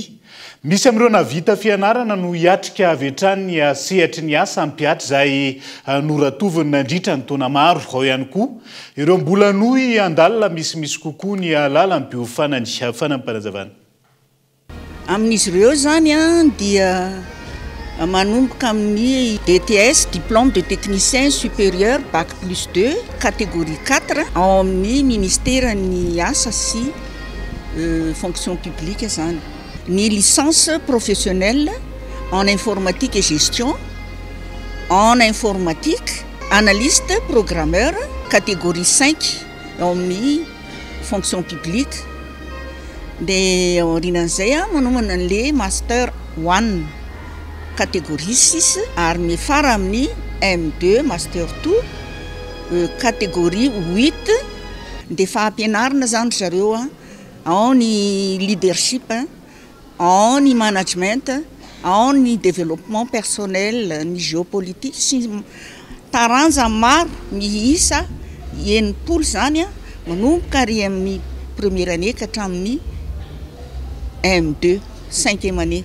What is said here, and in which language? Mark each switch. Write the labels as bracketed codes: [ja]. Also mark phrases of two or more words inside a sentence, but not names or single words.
[mg] Misy amin'ireo navita fianarana no hiatrika avy hatrany ny sehatry ny asa mpiatra izay noratoviny nandritra ny taona maro. Ao ihany koa ireo mbola nohy andalina misimisy kokoa ny lalam-piofanany fanampanazavana. Amin'izy ireo zany dia manomboka amin'ny DTS, [fr] diplôme de technicien supérieur bac plus 2 catégorie 4 [mg] ao amin'ny [fr] ministère [mg] ny asa sy [fr] fonction publique zany. Ni licence professionnelle en informatique et gestion, en informatique, analyste programmeur, catégorie 5, en fonction publique. [mg] De orinanzay manomana [fr] le master 1, catégorie 6, [mg] army fara amin'ny M2, master 2, catégorie 8, de fampianarana zany zareo ao ny leadership, en ny management, en ny [fr] développement personnel, [mg] ny géopolitique, sy taranja maro miisa enimpolo zany manomboka ary amin'ny [fr] première année [mg] ka hatramin'ny M2, [fr] 5e année.